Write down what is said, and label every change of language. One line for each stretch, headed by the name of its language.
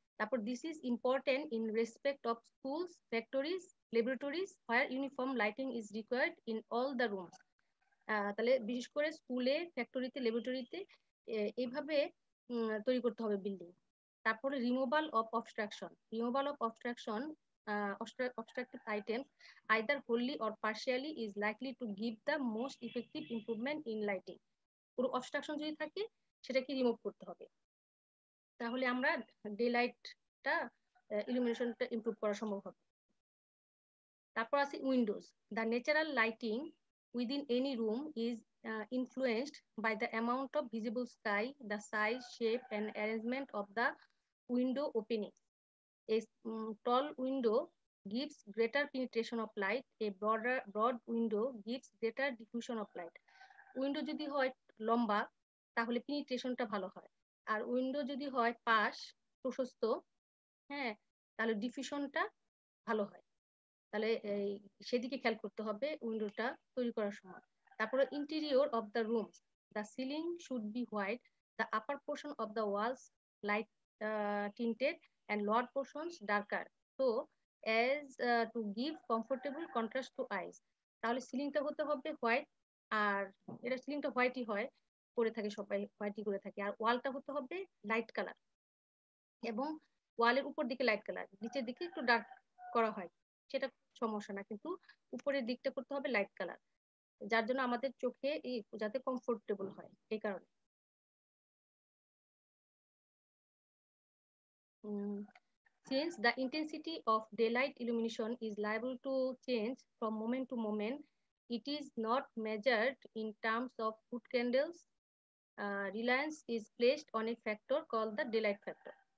English: তারপর this is important in respect of schools, factories, laboratories where uniform lighting is required in all the rooms.
Bangla: তাহলে বিশেষ করে স্কুলে, ফ্যাক্টরিতে, ল্যাবরেটরিতে এইভাবে তৈরি করতে হবে বিল্ডিং,
English: তারপরে removal of obstruction. Removal of obstruction, obstructive items either wholly or partially is likely to give the most effective improvement in lighting.
Bangla: পুরো অবস্ট্রাকশন যদি থাকে সেটাকে রিমুভ করতে হবে, তাহলে আমরা ডে লাইটটা ইলুমিনেশনটা ইমপ্রুভ করা সম্ভব হবে। তারপর আছে Windows.
English: The natural lighting within any room is influenced by the amount of visible sky, the size, shape and arrangement of the window opening. A tall window gives greater penetration of light. A broad window gives greater diffusion of light.
Bangla: Window যদি হয় লম্বা তাহলে পেনিট্রেশনটা ভালো হয়, আর window যদি হয় পাশ প্রশস্ত, হ্যাঁ, তাহলে ডিফিউশনটা ভালো হয়। তাহলে এই সেদিকে খেয়াল করতে হবে উইন্ডোটা তৈরি করার সময়।
English: তারপরে interior of the rooms, the ceiling should be white, the upper portion of the walls light tinted and lower portions darker so as to give comfortable contrast to eyes.
Bangla: তাহলে সিলিংটা হতে হবে হোয়াইট, আর এটা সিলিংটা হোয়াইটই হয়, করে থাকে সবাই হোয়াইটই করে থাকে। আর ওয়ালটা হতে হবে লাইট কালার, এবং ওয়ালের উপর দিকে লাইট কালার, নিচের দিকে একটু ডার্ক করা হয়, সেটা সমস্যা না, কিন্তু উপরের দিকটা করতে হবে লাইট কালার, যার জন্য আমাদের চোখে যাতে কমফোর্টেবল হয় এই কারণে।
English: Since the intensity of daylight illumination is liable to change from moment to moment, it is not measured in terms of foot candles. Reliance is placed on a factor called the daylight factor.